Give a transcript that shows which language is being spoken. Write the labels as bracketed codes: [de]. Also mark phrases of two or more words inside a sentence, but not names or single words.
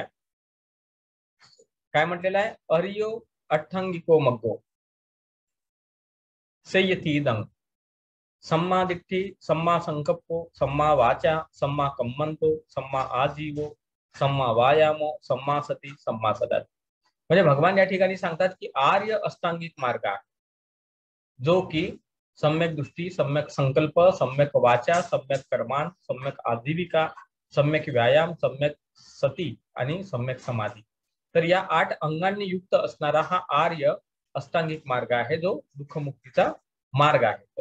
[mr] काय म्हटलेलं आहे, [pi] अर्यो अठ्ठंगिको मग्गो सेयतीदं सम्मा दिट्ठी सम्मा संकप्पो सम्मा वाचा सम्मा कम्मंतो सम्मा आजीवो सम्मा वायामो सम्मा सती सम्मा सदात. [mr] म्हणजे भगवान या ठिकाणी सांगतात की आर्य अष्टांगिक मार्ग आहे, जो की सम्यक दृष्टी, सम्यक संकल्प, सम्यक वाचा, सम्यक कर्मान, सम्यक आजीविका, सम्यक व्यायाम, सम्यक सती आणि सम्यक समाधी. तर या 8 अंगांनी युक्त असणारा हा आर्य अष्टांगिक मार्ग आहे, जो दुःखमुक्तीचा मार्ग आहे.